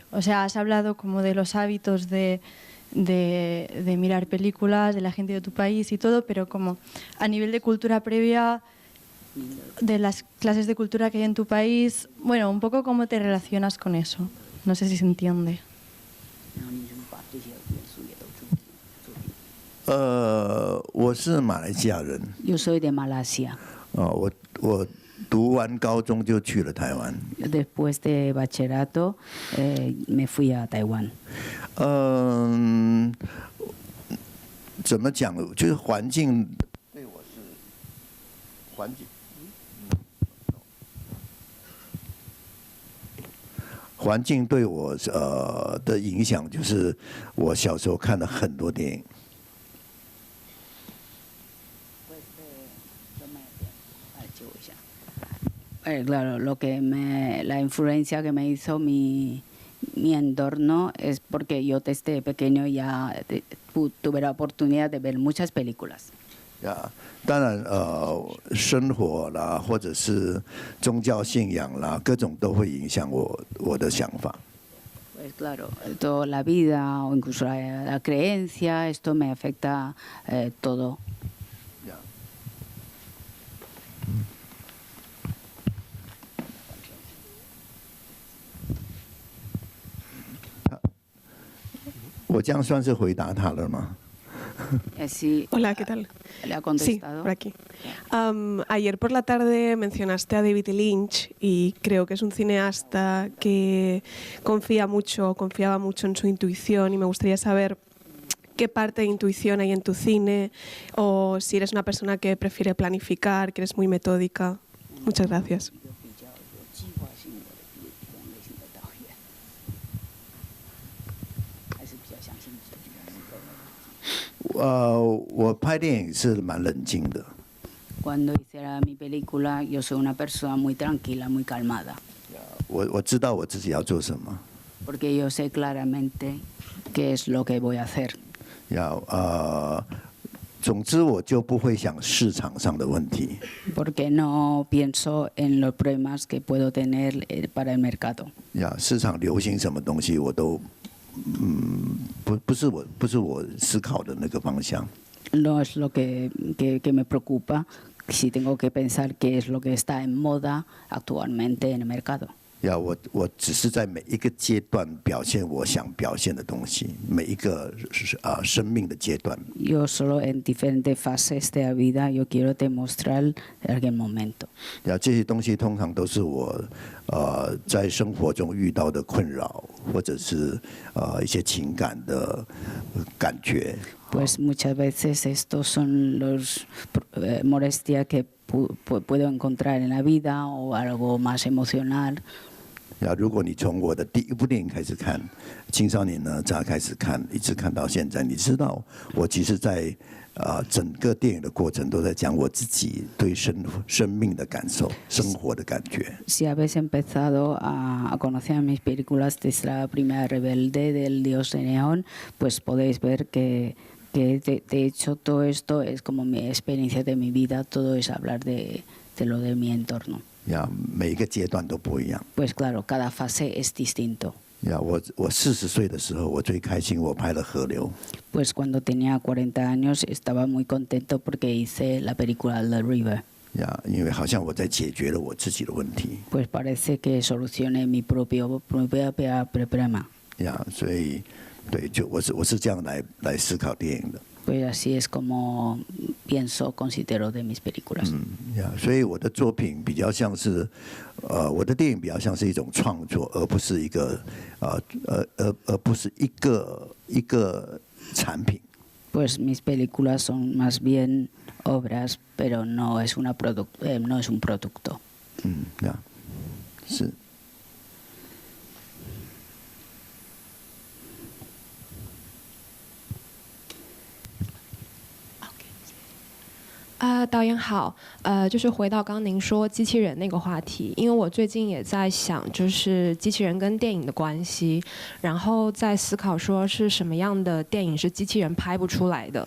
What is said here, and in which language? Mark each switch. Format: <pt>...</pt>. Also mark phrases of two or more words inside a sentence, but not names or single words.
<es>O sea, has hablado como de los hábitos de mirar películas, de la gente de tu país y todo, pero como a nivel de cultura previa, de las clases de cultura que hay en tu país, bueno, un poco cómo te relacionas con eso. No sé si se entiende.</es> <zh>我是马来西亚人。</zh> <es>Yo soy de Malasia.</es> <zh>我读完高中就去了台湾。</zh> <es>Después de bachillerato me fui a Taiwán.</es> <zh>怎么讲？就是环境对我是环境。环境对我的影响，就是我小时候看了很多电影。</zh> <es>Claro, la influencia que me hizo mi entorno es porque yo desde pequeño ya tuve la oportunidad de ver muchas películas.</es> <zh>当然生活啦，或者是宗教信仰啦，各种都会影响我的想法。</zh> <es>Pues claro, toda la vida o incluso la creencia, esto me afecta todo.</es> <zh>我这样算是回答他了吗？</zh> <es>Hola, ¿qué tal? ¿Le ha Sí, contestado? por aquí. Ayer por la tarde mencionaste a David Lynch y creo que es un cineasta que confiaba mucho en su intuición y me gustaría saber qué parte de intuición hay en tu cine o si eres una persona que prefiere planificar, que eres muy metódica. Muchas gracias.</es> <zh>我拍电影是蛮冷静的。</zh> <es>Cuando hiciera mi película, yo soy una persona muy tranquila, muy calmada.</es> <zh>我知道我自己要做什么。</zh> <es>Porque yo sé claramente qué es lo que voy a hacer.</es> <zh>总之我就不会想市场上的问题。</zh> <es>Porque no pienso en los problemas que puedo tener para el mercado.</es> <zh>市场流行什么东西我都不是我思考的那个方向。</zh> <es>No es lo que me preocupa si tengo que pensar qué es lo que está en moda actualmente en el mercado.</es> <zh>我只是在每一个阶段表现我想表现的东西，每一个生命的阶段。</zh> <es>Yo solo en diferentes fases de la vida yo quiero demostrar algún momento.</es> <zh>这些东西通常都是我在生活中遇到的困扰，或者是一些情感的感觉。</zh> <es>Pues muchas veces estos son los molestias que puedo encontrar en la vida o algo más emocional.</es> <zh>如果你从我的第一部电影开始看，青少年呢乍开始看，一直看到现在，你知道我其实在整个电影的过程都在讲我自己对生命的感受、生活的感觉。</zh> <es>Si habéis empezado a conocer mis películas desde la primera Rebelde del Dios de Neón, pues podéis ver que Que de hecho todo esto es como mi experiencia de mi vida, todo es hablar de lo de mi entorno.</es> <zh>每一个阶段都不一样。</zh> <es>Pues claro, cada fase es distinto.</es> <zh>我40岁的时候，我最开心，我拍了《河流》。</zh> <es>Pues cuando tenía 40 años estaba muy contento porque hice la película The River.</es> <zh>因为好像我在解决了我自己的问题。</zh> <es>Pues parece que solucioné mi propio problema.</es> <zh>所以对，就我是这样来思考电影的。</zh> <es>Pues así es como pienso, considero de mis películas.</es> <zh>所以我的作品比较像是，我的电影比较像是一种创作，而不是一个而不是一个产品。</zh> <es>Pues mis películas son más bien obras, pero no es un producto.</es> <zh>是。导演好，就是回到刚刚您说机器人那个话题，因为我最近也在想，就是机器人跟电影的关系，然后在思考说是什么样的电影是机器人拍不出来的。</zh>